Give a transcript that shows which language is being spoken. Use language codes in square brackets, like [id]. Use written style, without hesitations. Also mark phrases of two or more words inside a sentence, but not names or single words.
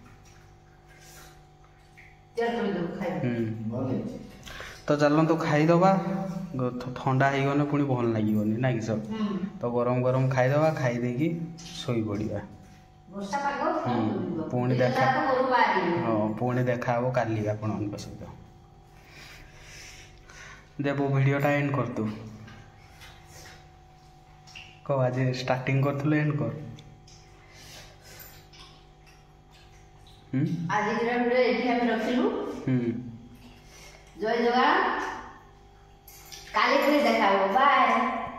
[or] ତ ଚାଲନ୍ତୁ ଖାଇଦେବା ଥଣ୍ଡା ହେଇଗଲେ ପୁଣି ଭଲ ଲାଗିବନି ନା କି ସବ ତ ଗରମ ଗରମ ଖାଇଦେବା ଖାଇ ଦେଇକି ଶୋଇପଡ଼ିବା ପୁଣି ଦେଖା ହଁ ପୁଣି ଦେଖା ହେବ କାଲି ଆପଣଙ୍କ ସହିତ ଦେବ ଭିଡ଼ିଓଟା ଏଣ୍ଡ କରିତୁ କହ ଆଜି ଷ୍ଟାର୍ଟିଂ କରିଥିଲୁ ଏଣ୍ଡ କର ଆଜି ଭିଡିଓ ଏଠି ହମ ରଖିଲୁ ଜୟ ଜଗନ୍ନାଥ କାଲି ଫିର ଦେଖାବୋ ବାଏ।